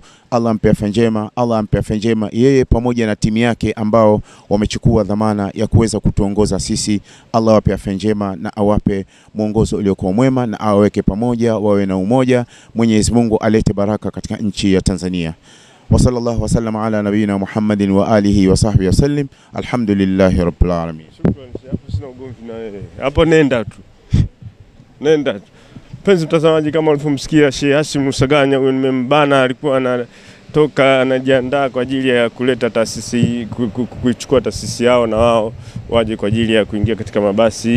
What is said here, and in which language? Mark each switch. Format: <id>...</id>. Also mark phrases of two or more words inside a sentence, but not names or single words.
<sw>Allah ampe afya njema, Allah ampe afya njema yeye pamoja na timu yake ambao wamechukua dhamana ya kuweza kutuongoza sisi. Allah awape afya njema na awape mwongozo uliokuwa mwema na aweke pamoja, wawe na umoja. Mwenyezi Mungu alete baraka katika nchi ya Tanzania.</sw> <ar>وصلى الله وسلم على نبينا محمد وآله وصحبه وسلم. الحمد لله رب العالمين.</ar> <sw>Shukrani, hapo sina ugomvi na wewe. Hapo nenda tu. Nenda tu. Penzi mtazamaji, kama ulivyomsikia Sheikh Hashim Rusaganya, huyo nimembana, alikuwa anatoka anajiandaa kwa ajili ya kuleta taasisi, kuichukua taasisi yao na wao waje kwa ajili ya kuingia katika mabasi.</sw>